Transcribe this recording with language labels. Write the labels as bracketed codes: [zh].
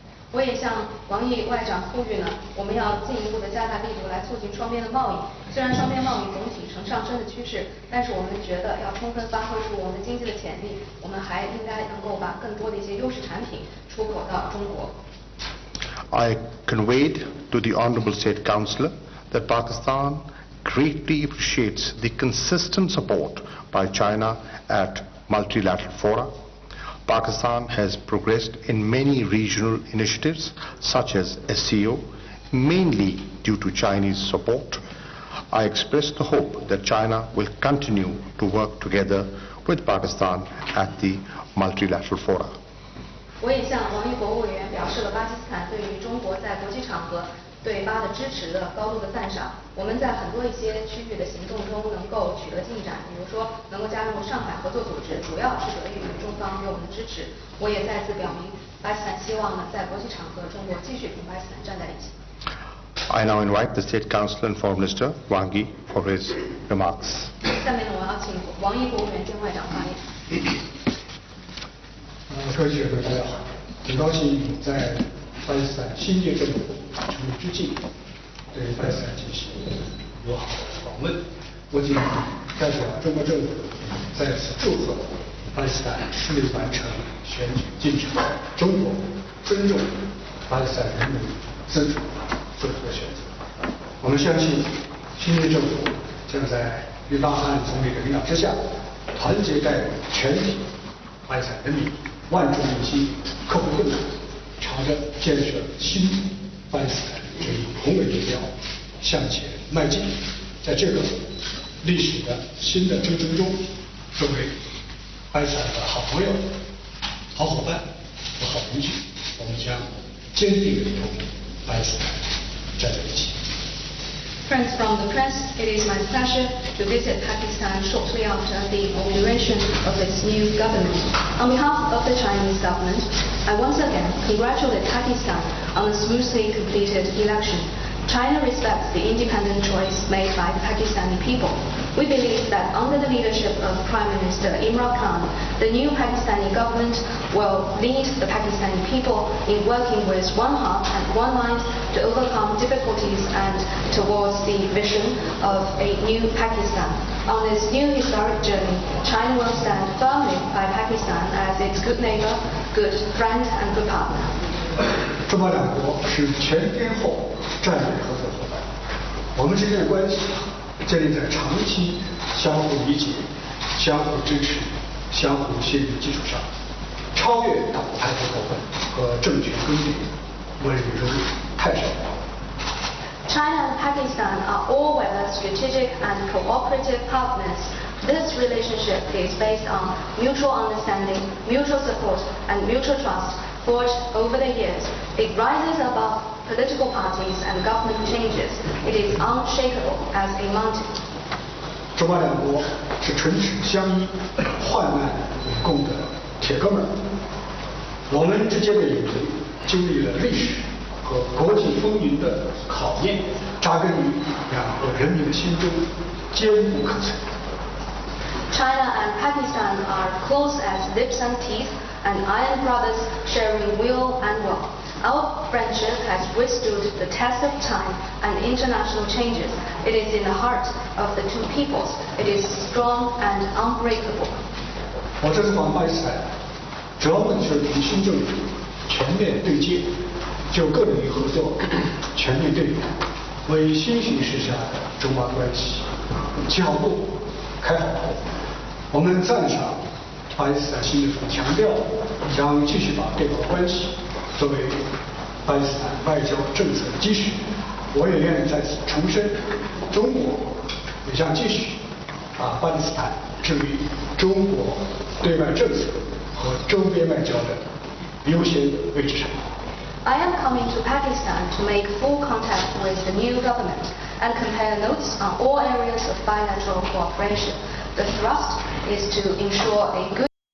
[zh] 我也向王毅外长呼吁呢，我们要进一步的加大力度来促进双边的贸易。虽然双边贸易总体呈上升的趋势，但是我们觉得要充分发挥出我们经济的潜力，我们还应该能够把更多的一些优势产品出口到中国。 [en] I conveyed to the Honorable State Councillor that Pakistan greatly appreciates the consistent support by China at multilateral fora. Pakistan has progressed in many regional initiatives such as SCO, mainly due to Chinese support. I express the hope that China will continue to work together with Pakistan at the multilateral fora. [zh] 我也向王毅国务委员表示了巴基斯坦对于中国在国际场合对巴的支持的高度的赞赏。我们在很多一些区域的行动中能够取得进展，比如说能够加入上海合作组织，主要是得益于中方给我们的支持。我也再次表明，巴基斯坦希望呢在国际场合中国继续同巴基斯坦站在一起。 [en] I now invite the State Councillor and Foreign Minister Wang Yi for his remarks. [zh] 下面呢，我要请王毅国务委员兼外长发言。各位记者朋友，大家好！很高兴在巴基斯坦新届政府成立之际，对巴基斯坦进行友好的访问。我谨代表中国政府在此祝贺巴基斯坦顺利完成选举进程。中国尊重巴基斯坦人民自主做出的选择。我们相信新任政府将在于巴汗总理的领导之下，团结带领全体巴基斯坦人民，万众一心，刻苦奋斗，朝着建设新巴基斯坦这一宏伟目标向前迈进。在这个历史的新的征程中，作为巴基斯坦的好朋友、好伙伴和好邻居，我们将坚定地同巴基斯坦站在一起。 [en] Friends from the press, it is my pleasure to visit Pakistan shortly after the inauguration of its new government. On behalf of the Chinese government, I once again congratulate Pakistan on a smoothly completed election. China respects the independent choice made by the Pakistani people. We believe that under the leadership of Prime Minister Imran Khan, the new Pakistani government will lead the Pakistani people in working with one heart and one mind to overcome difficulties and towards the vision of a new Pakistan. On this new historic journey, China will stand firmly by Pakistan as its good neighbor, good friend and good partner. [zh] 中巴两国是全天候战略合作伙伴，我们之间的关系建立在长期相互理解、相互支持、相互信任基础上，超越党派不口吻和政权更迭，温柔太少。 [en] China and Pakistan are all-weather strategic and cooperative partners. This relationship is based on mutual understanding, mutual support, and mutual trust forged over the years. It rises above political parties and government changes. It is unshakable as a mountain. [zh] 中巴两国是唇齿相依、患难与共的铁哥们儿。我们之间的友谊经历了历史和国际风云的考验，扎根于两国人民的心中，坚不可摧。 [en] China and Pakistan are close as lips and teeth, and iron brothers sharing will and woe. Our friendship has withstood the test of time and international changes. It is in the heart of the two peoples. It is strong and unbreakable. [zh] 我这次访巴基斯坦，主要目的就是同新政府全面对接，就各领域合作全面对话，为新形势下的中巴关系起好步、开好头。我们赞赏巴基斯坦新政府强调将继续把对华关系作为巴基斯坦外交政策的基石。我也愿意在此重申，中国也将继续把巴基斯坦置于中国对外政策和周边外交的优先位置上。 [en] I am coming to Pakistan to make full contact with the new government and compare notes on all areas of bilateral cooperation. The thrust is to ensure a good